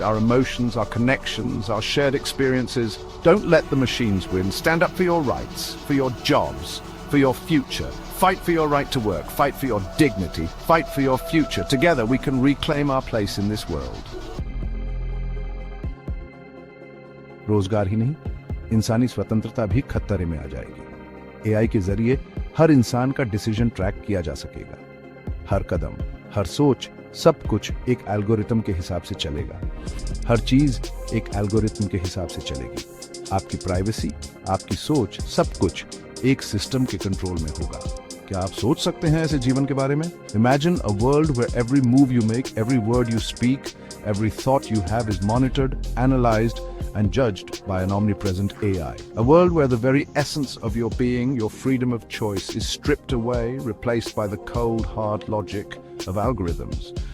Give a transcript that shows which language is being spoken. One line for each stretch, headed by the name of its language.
English: Our emotions, our connections, our shared experiences. Don't let the machines win. Stand up for your rights, for your jobs, for your future. Fight for your right to work. Fight for your dignity. Fight for your future. Together we can reclaim our place in this world.
Hindi: रोजगार ही नहीं, इंसानी स्वतंत्रता भी खतरे में आ जाएगी। AI के जरिए हर इंसान का डिसीजन ट्रैक किया जा सकेगा। हर कदम, हर सोच, सब कुछ एक एल्गोरिथम के हिसाब से चलेगा। हर चीज एक एल्गोरिथम के हिसाब से चलेगी। आपकी प्राइवेसी, आपकी सोच, सब कुछ एक सिस्टम के कंट्रोल में होगा। क्या आप सोच सकते हैं ऐसे जीवन के बारे में?
English: Imagine a world where every move you make, every word you speak, every thought you have is monitored, analyzed, and judged by an omnipresent AI. A world where the very essence of your being, your freedom of choice, is stripped away, replaced by the cold, hard logic of algorithms.